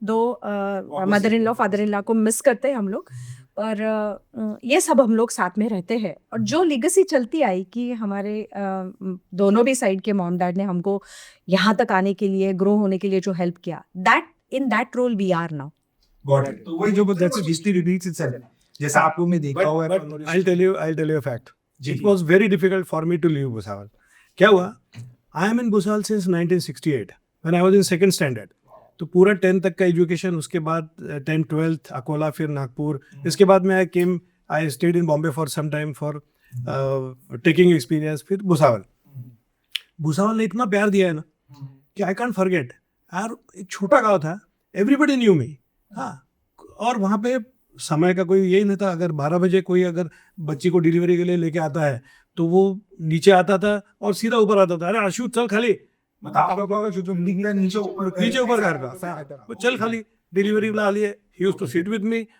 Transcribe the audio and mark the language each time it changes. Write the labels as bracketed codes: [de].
[hi] दो mother in law father in law को miss करते हैं हम लोग, और ये सब हम लोग साथ में रहते हैं। और जो लीगेसी चलती आई कि हमारे दोनों भी साइड के मॉम डैड ने हमको यहाँ तक आने के लिए, ग्रो होने के लिए जो हेल्प किया, [en] That in that role we are now. [hi] तो वही जो [en] that's history repeats itself, [hi] जैसा आप लोग ने देखा हुआ है। [en] But I'll tell you a fact. It was very difficult for me to leave Bhusawal. [hi] क्या हुआ? [en] I am in Bhusawal since 1968 when I was in second standard. [hi] तो पूरा 10th तक का एजुकेशन, उसके बाद 10th 12th अकोला, फिर नागपुर। इसके बाद में [en] I stayed in Bombay for some time for taking experience, [hi] फिर भुसावल। भुसावल ने इतना प्यार दिया है ना कि [en] I can't forget। [hi] यार एक छोटा गाँव था, [en] everybody knew me। [hi] हाँ, और वहाँ पे समय का कोई यही नहीं था। अगर 12 बजे कोई अगर बच्ची को डिलीवरी के लिए लेके आता है तो वो नीचे आता था और सीधा ऊपर आता था, अरे आशु चल खाली, नीचे ऊपर कर रहा, चल खाली डिलीवरी ला लिए। [en] He used to sit with me.